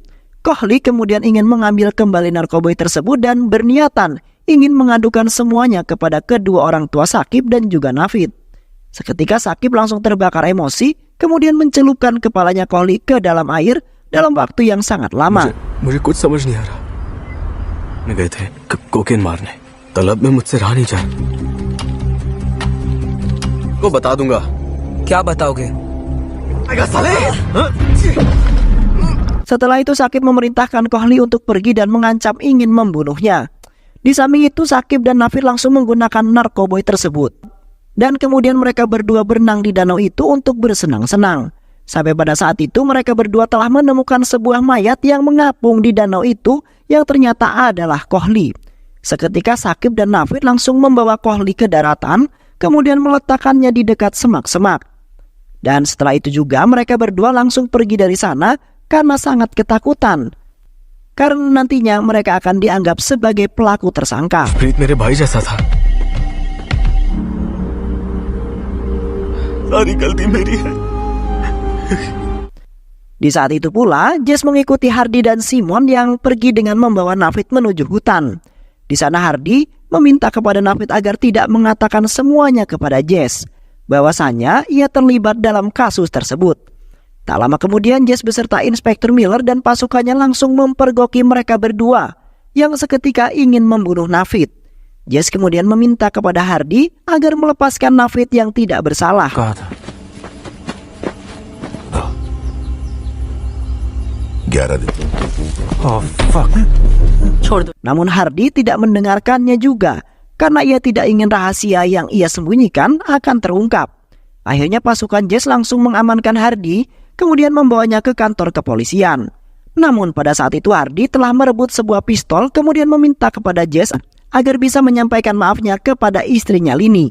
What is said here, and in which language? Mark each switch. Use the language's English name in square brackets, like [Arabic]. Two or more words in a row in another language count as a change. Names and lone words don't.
[Indonesian] Kohli kemudian ingin mengambil kembali narkoboy tersebut dan berniatan ingin mengadukan semuanya kepada kedua orang tua Sakib dan juga Navid. Seketika Sakib langsung terbakar emosi, kemudian mencelupkan kepalanya Kohli ke dalam air dalam waktu yang sangat lama. [Hindi] मुझे कुछ समझ नहीं आ रहा। मैं गए थे कोकेन मारने, तलब में मुझसे रहा नहीं जा। को बता दूंगा। क्या बताओगे? [Indonesian] Setelah itu Sakib memerintahkan Kohli untuk pergi dan mengancam ingin membunuhnya. Di samping itu Sakib dan Navid langsung menggunakan narkoboy tersebut. Dan kemudian mereka berdua berenang di danau itu untuk bersenang-senang. Sampai pada saat itu mereka berdua telah menemukan sebuah mayat yang mengapung di danau itu yang ternyata adalah Kohli. Seketika Sakib dan Navid langsung membawa Kohli ke daratan, kemudian meletakkannya di dekat semak-semak. Dan setelah itu juga mereka berdua langsung pergi dari sana karena sangat ketakutan. Karena nantinya mereka akan dianggap sebagai pelaku tersangka. [Hindi] प्रीत मेरे भाई जैसा था। सारी गलती मेरी है। [Indonesian] Di saat itu pula, Jess mengikuti Hardy dan Simon yang pergi dengan membawa Navid menuju hutan. Di sana Hardy meminta kepada Navid agar tidak mengatakan semuanya kepada Jess, bahwasanya ia terlibat dalam kasus tersebut. Tak lama kemudian Jess beserta Inspektur Miller dan pasukannya langsung mempergoki mereka berdua yang seketika ingin membunuh Navid. Jess kemudian meminta kepada Hardy agar melepaskan Navid yang tidak bersalah. [English] Oh fuck. [Hindi] छोड़ दो। [Indonesian] Namun Hardy tidak mendengarkannya juga karena ia tidak ingin rahasia yang ia sembunyikan akan terungkap. Akhirnya pasukan Jess langsung mengamankan Hardy, kemudian membawanya ke kantor kepolisian. Namun pada saat itu Hardy telah merebut sebuah pistol, kemudian meminta kepada Jess agar bisa menyampaikan maafnya kepada istrinya Lini.